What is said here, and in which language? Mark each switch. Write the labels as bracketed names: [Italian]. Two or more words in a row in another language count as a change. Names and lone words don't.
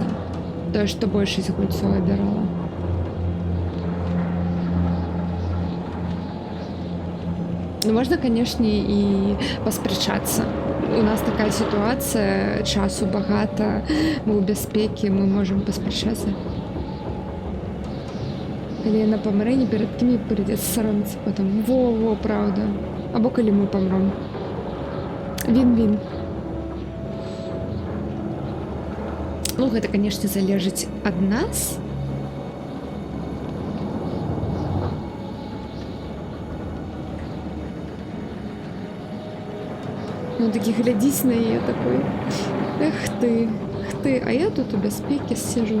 [Belarusian] Тое, што большасць гульцоў абірала. Ну, можна, канешне, і паспрачацца. [Russian] У нас такая ситуация, [Belarusian] часу багата, мы ў бяспекі, мы можем паспрачацца. Калі яна памрэ, ні перад кім не прыйдзецца саромецца потом. [Russian] Во, правда. [Belarusian] Або калі мы памром. Він-він. Ну, гэта, канешне, залежыць ад нас. Он такі глядзіць на яе такой. Эх ты, а я тут у бяспекі сижу.